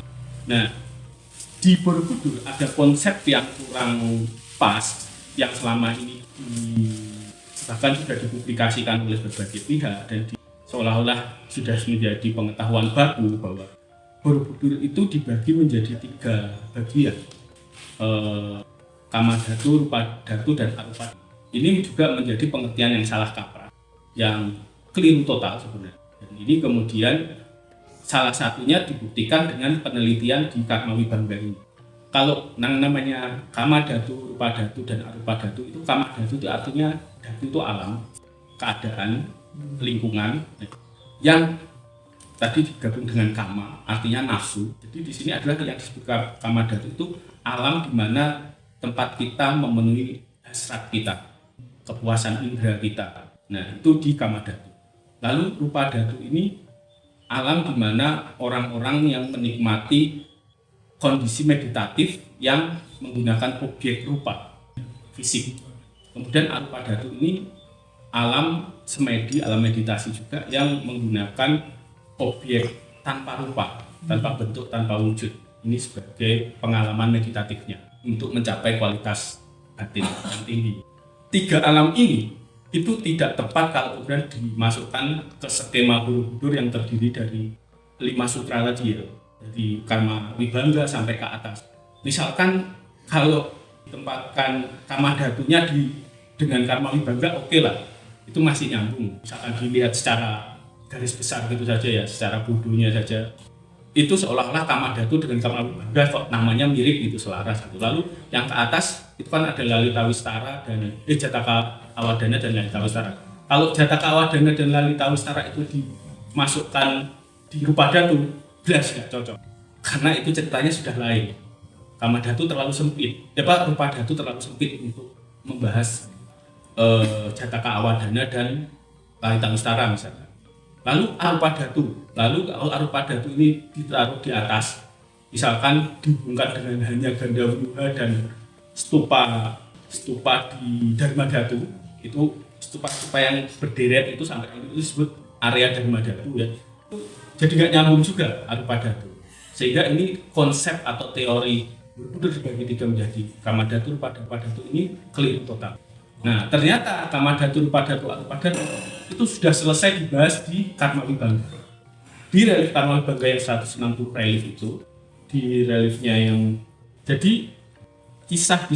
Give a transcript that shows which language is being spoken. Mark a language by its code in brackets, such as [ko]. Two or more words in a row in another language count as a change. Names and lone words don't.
[id] Nah, di Borobudur ada konsep yang kurang pas yang selama ini bahkan sudah dipublikasikan oleh berbagai pihak dan seolah-olah sudah menjadi pengetahuan baku bahwa Borobudur itu dibagi menjadi 3 bagian, kama dhatu, rupa dhatu, dan arupa. Ini juga menjadi pengertian yang salah kaprah, yang keliru total sebenarnya. Dan ini kemudian salah satunya dibuktikan dengan penelitian di karma wibangga ini. Kalau namanya kama dhatu, rupa dhatu, dan arupa dhatu, itu kama dhatu itu artinya dhatu itu alam, keadaan, lingkungan yang tadi digabung dengan kama artinya nafsu. Jadi di sini adalah yang disebut kama dhatu itu alam di mana tempat kita memenuhi hasrat kita, kepuasan indera kita. Nah, itu di kama dhatu. Lalu rupa dhatu ini alam di mana orang-orang yang menikmati kondisi meditatif yang menggunakan objek rupa fisik. Kemudian arupa dhatu ini alam semedi, alam meditasi juga yang menggunakan objek tanpa rupa, tanpa bentuk, tanpa wujud. Ini sebagai pengalaman meditatifnya untuk mencapai kualitas batin yang tinggi. 3 alam ini itu tidak tepat kalau kemudian dimasukkan ke skema Borobudur yang terdiri dari 5 sutra tadi ya. Dari karma wibangga sampai ke atas. Misalkan kalau ditempatkan kama dhatunya dengan karma wibangga, oke lah, itu masih nyambung. Misalkan dilihat secara garis besar gitu saja ya, secara bodohnya saja, itu seolah-olah kama dhatu dengan karma wibangga kok namanya mirip gitu, selaras gitu. Lalu yang ke atas itu kan ada Lalita Wistara dan Jataka Awadana dan Lalita Wistara. Kalau Jataka Awadana dan Lalita Wistara itu dimasukkan di rupa dhatu, jelas nggak cocok, karena itu ceritanya sudah lain. Kama dhatu terlalu sempit, rupa dhatu terlalu sempit untuk membahas Jataka Awadana dan Lalita Wistara misalnya. Lalu arupa dhatu, kalau arupa dhatu ini ditaruh di atas, misalkan dihubungkan dengan hanya Gandhavyuha dan stupa di Dharma Dhatu, itu stupa yang berderet itu sampai itu disebut area Dharma Dhatu ya. Jadi nggak nyambung juga arupa dhatu, sehingga ini konsep atau teori Borobudur dibagi 3 menjadi kama dhatu, rupa dhatu ini keliru total. Nah, ternyata kama dhatu, rupa dhatu, arupa dhatu itu sudah selesai dibahas di karma wibangga. Di relief karma wibangga yang 160 relief itu, di reliefnya yang jadi kisah di